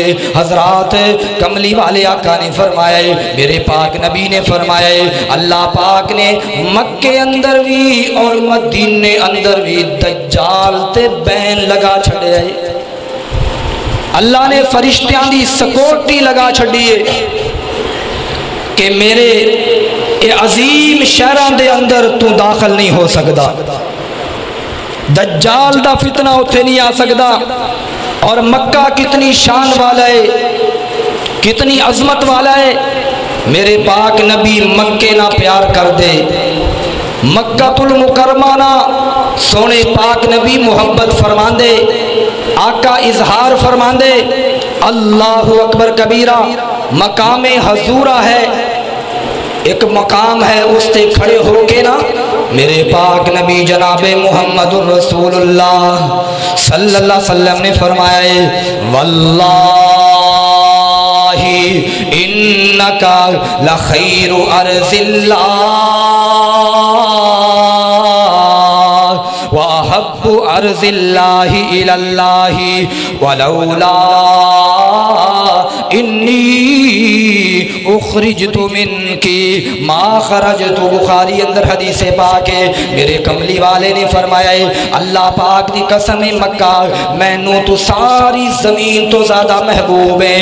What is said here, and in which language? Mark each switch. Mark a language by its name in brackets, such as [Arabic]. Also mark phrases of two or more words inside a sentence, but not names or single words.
[Punjabi] حضرات کملی والے آقا نے فرمایا، میرے پاک نبی نے فرمایا، اللہ پاک نے مکے اندر بھی اور مدینے اندر بھی دجال تے بین لگا چھڈے. اللہ نے فرشتیاں دی سکیورٹی لگا چھڈی ہے کہ میرے یہ عظیم شہراں دے اندر تُو داخل نہیں ہو سکتا، دجال دا فتنہ اوتھے نہیں آ سکتا. [Urdu] اور مکہ کتنی شان والا ہے، کتنی عظمت والا ہے. [Punjabi] میرے پاک نبی مکے نا پیار کر دے، مکۃ المکرمہ نا سوہنے پاک نبی محبت فرماندے، آقا اظہار فرماندے. [Arabic] الله أكبر كبيرا. [Punjabi] مقامِ حزورہ ہے، ایک مقام ہے، اس تے کھڑے ہوکے نا میرے پاک نبی جنابِ [Arabic] محمد رسول الله صلى الله عليه وسلم [Punjabi] نے فرمایا, [Arabic] والله إنك لخير أرض الله وأحب أرض الله إلى الله ولولا أني أخرجت منك ما خرجت. [Punjabi] بخاری اندر حدیث پاک ہے. میرے کملی والے نے فرمایا، اللہ پاک دی قسم ہے مکہ مینوں تو ساری زمین تو زیادہ محبوب ہے.